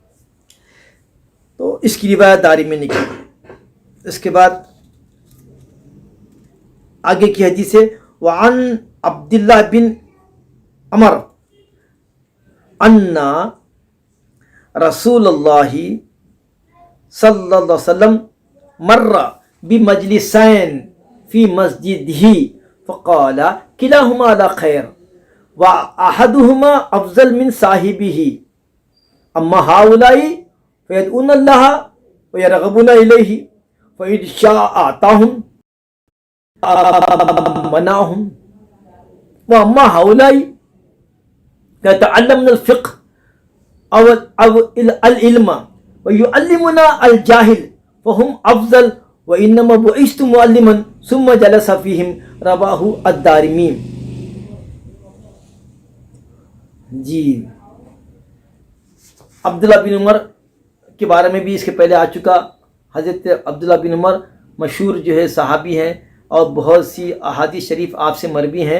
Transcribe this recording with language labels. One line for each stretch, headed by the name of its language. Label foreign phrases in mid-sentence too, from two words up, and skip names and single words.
Urdu: تو اس کی روایت داری میں نکلی۔ اس کے بعد آگے کی حدیث ہے،
Arabic: وعن عبداللہ بن عمر ان رسول اللہ صلی اللہ علیہ وسلم مر بمجلسین فی مسجدہ فقال کلاہما علی خیر واحدہما افضل من صاحبہ اما ہؤلاء فیدعون اللہ ویرغبون الیہ فإن شاء آتاہم منعهم واما هؤلاء يتعلمون الفقه او العلم ويعلمون الجاهل فهم افضل وانما بعثت معلما ثم جلس فيهم رواه الدارمی۔
Urdu: جی عبداللہ بن عمر کے بارے میں بھی اس کے پہلے آ چکا۔ حضرت عبداللہ بن عمر مشہور جو ہے صحابی ہیں اور بہت سی احادیث شریف آپ سے مروی ہیں۔